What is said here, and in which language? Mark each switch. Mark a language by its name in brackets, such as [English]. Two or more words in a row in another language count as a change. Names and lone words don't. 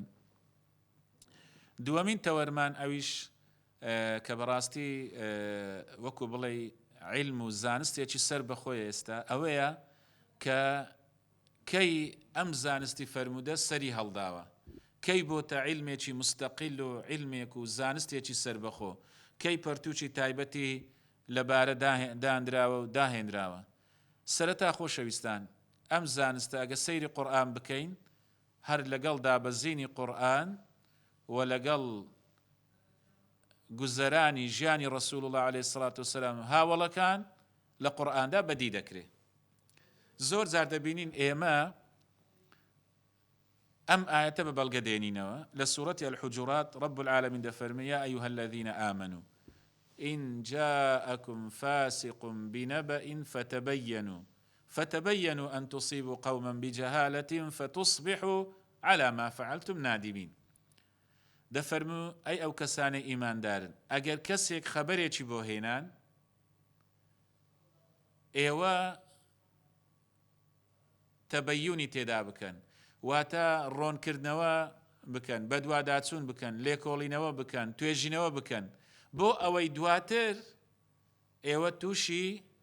[Central Kurdish] دووەمین تەوەرمان ئەویش کە بەڕاستی وەکو بڵێ علم و زانستێکی سەر بەخۆی ئێستا ئەوەیە کە کەی ئەم زانستی فەرمودە سەری هەڵداوە، کەی بۆتە علمێکی مستەقیل و علمێک و زانستێکی سەربەخۆ، کەی پەرتووکی تایبەتی لەبارە دانراوە و داهێنراوە. سەرەتا خۆشەویستان ئەم زانستە ئەگە سەیری قورئان بکەین هەر لەگەڵ دابەزینی قورئان و لەگەڵ گوزەرانی ژیانی ڕەسوول الله [Arabic] عليه الصلاة والسلام [Central Kurdish] هاوڵەکان لە قورئاندا بەدی دەکرێت. زۆر جار دەبینین ئێمە ئەم ئاەتە بە بەڵگە دێنینەوە لە سوورەتی [Arabic] الحجرات رب العالمین دەفەرمێ یا أيها الذين آمنوا إن جاءكم فاسق بنبأ فتبينوا أن تصيبوا قوما بجهالة فتصبحوا على ما فعلتم نادمين. [Central Kurdish] دەفەرموو ئەی ئەو کەسانە ئیماندارن ئەگەر کەسێک خەبەرێکی بۆ هێنان ئێوە تەبەیونی تێدا بکەن، واتە ڕۆنکردنەوە بکەن، بەدواداچوون بکەن، لێکۆڵینەوە بکەن، توێژینەوە بکەن، بۆ ئەوەی دواتر ئێوە تووشی